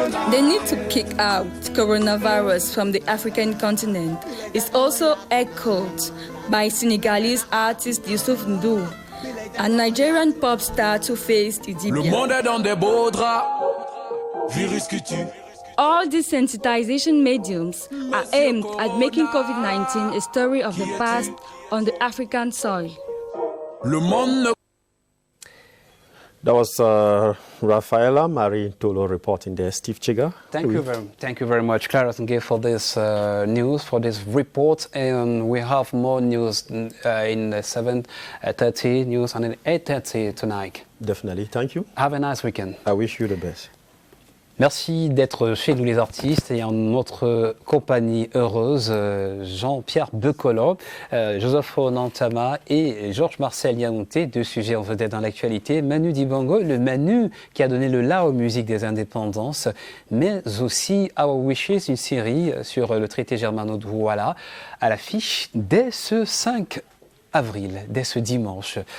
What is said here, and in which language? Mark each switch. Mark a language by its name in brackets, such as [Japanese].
[English] The need to kick out coronavirus from the African continent is also echoed by Senegalese artist Youssouf N'Dour and Nigerian pop star Two-Face Idibia. [French] Le monde est dans des beaux draps, virus qui tue. [English] All these sensitization mediums are aimed at making COVID-19 a story of the past on the African soil. [French] Le monde ne... [English] That was Rafaela Marie Tolo reporting there. Steve Chiga. Thank you very much, Clara Tenge, for this news, for this report. And we have more news in 7:30 news and in 8:30 tonight. Definitely. Thank you. Have a nice weekend. I wish you the best. [French] Merci d'être chez nous les artistes et en notre compagnie heureuse, Jean-Pierre Becolot, Joseph Nantama et Georges Marcel Yaounté, deux sujets en vedette dans l'actualité. Manu Dibango, le Manu qui a donné le la aux musiques des indépendances, mais aussi Our Wishes, une série sur le traité germano-douala à l'affiche dès ce 5 avril, dès ce dimanche.